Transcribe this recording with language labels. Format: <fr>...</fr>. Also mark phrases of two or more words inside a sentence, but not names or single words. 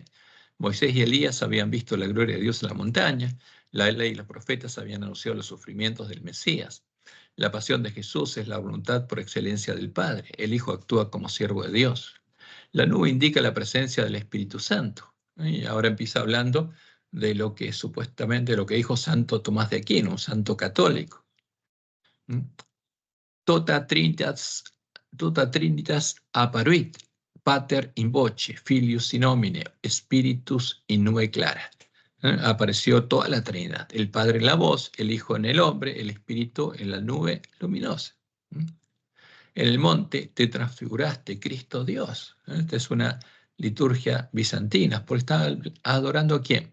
<es>Moisés y Elías habían visto la gloria de Dios en la montaña, la ley y los profetas habían anunciado los sufrimientos del Mesías. La pasión de Jesús es la voluntad por excelencia del Padre. El Hijo actúa como siervo de Dios. La nube indica la presencia del Espíritu Santo. Y ahora empieza hablando de lo que supuestamente, lo que dijo Santo Tomás de Aquino, un santo católico.</es> <la>Tota trinitas apparuit, pater in voce, filius in nomine, spiritus in nube clara.</la> <es>Apareció toda la Trinidad, el Padre en la voz, el Hijo en el hombre, el Espíritu en la nube luminosa. En el monte te transfiguraste, Cristo Dios. Esta es una liturgia bizantina, porque está adorando ¿a quién?</es>